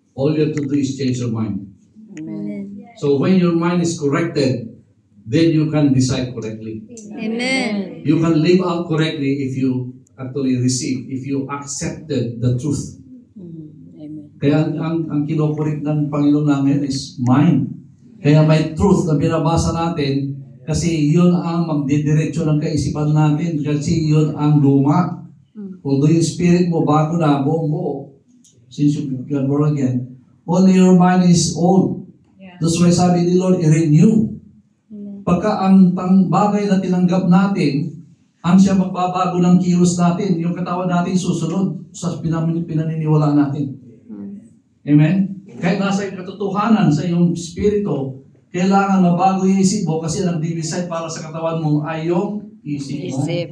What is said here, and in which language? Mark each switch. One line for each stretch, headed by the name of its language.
English: All you have to do is change your mind. Amen. So when your mind is corrected, then you can decide correctly. Amen. You can live out correctly if you actually receive, if you accepted the truth. Amen.
Filipino: Kaya ang kinokorek ng Panginoon namin
English: is mind.
Filipino: Kaya may truth na binabasa natin kasi yun ang magdidiretso ng kaisipan natin kasi yun ang luma.
English: Although yung spirit
Filipino: mo bago na, buong-buo,
English: since you got born again, only your mind is old. That's why
Filipino: sabi ni Lord, i-renew. Pagka ang bagay na tinanggap natin, ang siya magbabago ng kilos natin, yung katawan natin susunod sa pinaniniwalaan natin. Amen? Kahit nasa yung katotohanan sa iyong spirito, kailangan mabago yung isip mo kasi ang nag-decide para sa katawan mo ay yung isip mo.